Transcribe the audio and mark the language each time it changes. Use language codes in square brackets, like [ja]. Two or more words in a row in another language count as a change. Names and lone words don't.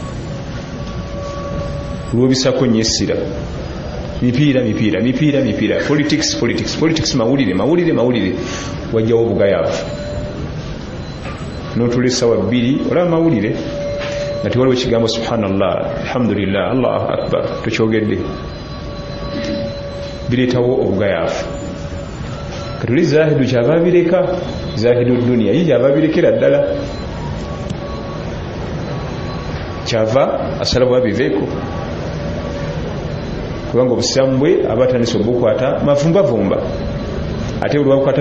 [lg] Lwobisako nnyo essira, mipiira, politics, mawulire, wajjawo obugayaavu. N'otula essaawa 2 olaba mawulire, nga waliwo ekigambo [ar] سبحان الله الحمد لله الله أكبر [lg] tokyogedde bireetawo obugayaafu katuli zahidu kyava bireka [ar] زاهد الدنيا [lg] ye kyava birekera ddala kyava asalawo abiveeko kubanga obusiramu bwe aba atandise obukwata mavumbavumba ate olwabukwata